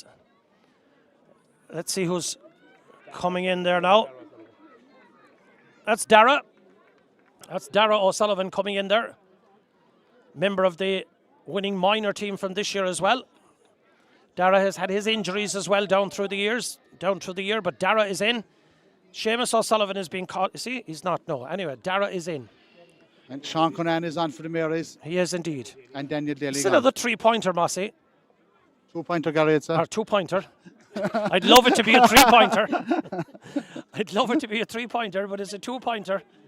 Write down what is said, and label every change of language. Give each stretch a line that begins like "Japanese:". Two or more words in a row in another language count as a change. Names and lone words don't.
English: Let's see who's coming in there now. That's Darragh. That's Darragh O'Sullivan coming in there. Member of the winning minor team from this year as well. Darragh has had his injuries as well down through the year, but Darragh is in. Seamus O'Sullivan is being caught. See, he's not. No. Anyway, Darragh is in. And Sean Conan is on for the Marys. He is indeed. And Daniel Daly. It's another 3-pointer, Mossy. 2-pointer, Gary, it's or 2-pointer. I'd love it to be a 3-pointer. I'd love it to be a 3-pointer, but it's a 2-pointer.